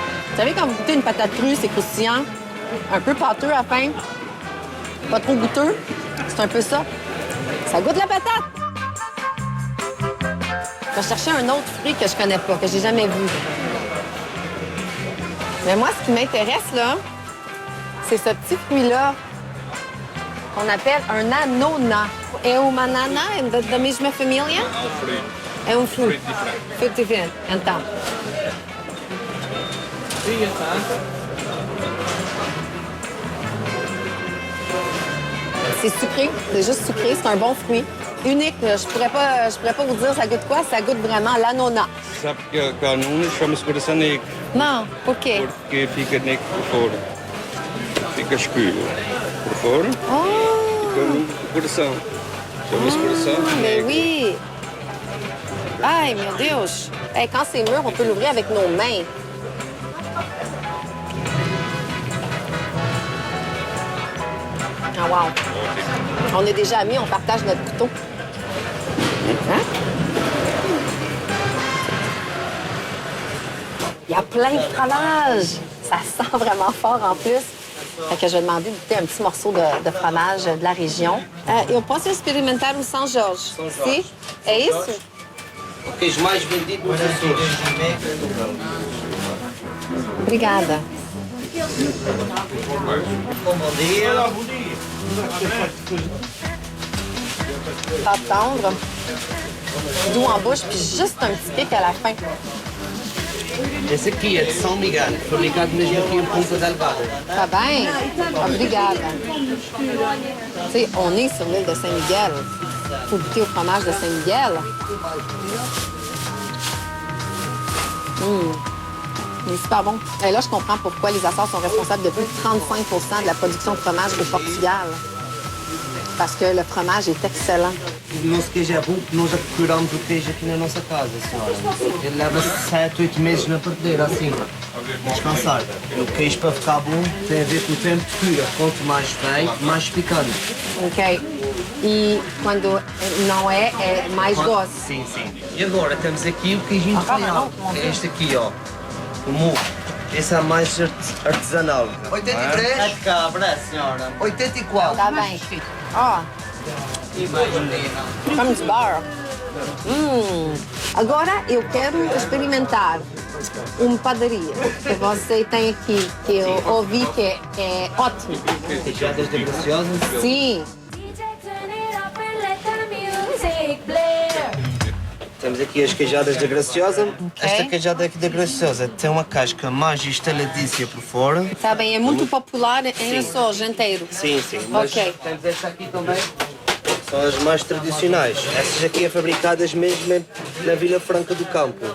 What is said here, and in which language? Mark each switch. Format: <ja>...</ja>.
<fr>Vous savez, quand vous goûtez une patate crue, c'est croustillant, un peu pâteux à la fin, pas trop goûteux. C'est un peu ça. Ça goûte la patate. Je vais chercher un autre fruit que je connais pas, que j'ai jamais vu. Mais moi, ce qui m'intéresse, là, c'est ce petit fruit-là qu'on appelle un anona.</fr> <pt>É uma banana da mesma família? É um fruto. Fruto diferente. Então.</pt> <fr>C'est sucré, c'est juste sucré, c'est un bon fruit. Unique, je pourrais pas vous dire ça goûte quoi, ça goûte vraiment l'anona.</fr> <pt>Sabe que a canuna chama-se coração negro, Non, por quê? porque fica negro por fora. Fica escuro por fora, Oh, como o coração. Chama-se coração</pt> <fr>mais</fr> <pt>negro.</pt> <fr>oui.</fr> <pt>Ay, meu Deus.</pt> <fr>Hey, quand c'est mûr, on peut l'ouvrir avec nos mains. Ah, wow. On est déjà amis, on partage notre couteau. Hein? Il y a plein de fromage. Ça sent vraiment fort en plus. Fait que je vais demander de goûter un petit morceau de fromage de la région.</fr> <pt>Eu posso experimentar o São Jorge? Sim? É isso? O queijo mais vendido nos Açores. Obrigada. Bom dia.</pt> <fr>Pas tendre, doux en bouche, puis juste un petit pic à la fin.</fr> <pt>Esse aqui é de São Miguel, fabricado mesmo aqui em Ponta Delgada. Tá bem? Obrigada.</pt> <fr>Tu sais, on est sur l'île de Saint-Miguel. Faut goûter au fromage de Saint-Miguel. Il est super bon. Et là, je comprends pourquoi les Açores sont responsables de plus de 35 % de la production de fromage au Portugal. Parce que le fromage est excellent.</fr> <pt>O nosso queijo é bom porque nós já procuramos o queijo aqui na nossa casa, senhora. Ele leva 7, 8 meses na prateleira, assim, a descansar. O queijo, para ficar bom, tem a ver com o tempo de cura. Quanto mais velho, mais picante. Ok. E quando não é mais doce. Sim, sim. E agora temos aqui o queijinho real, que é este aqui, ó. O murro. Esse é mais artesanal. 83? É de cabra, senhora. 84. Tá bem. Ó, como de beurre. Agora eu quero experimentar uma padaria que você tem aqui, que eu ouvi que é ótimo. Queijadas da Graciosa. Sim.</pt> <en>DJ, turn it up and let the music play.</en> <pt>Temos aqui as queijadas da Graciosa. Esta queijada aqui da Graciosa tem uma casca mais estaladícia por fora. Tá bem, é muito popular em Açores inteiro. Sim, sim. Mas Ok. temos esta aqui também. São as mais tradicionais. Essas aqui é fabricadas mesmo na Vila Franca do Campo.</pt>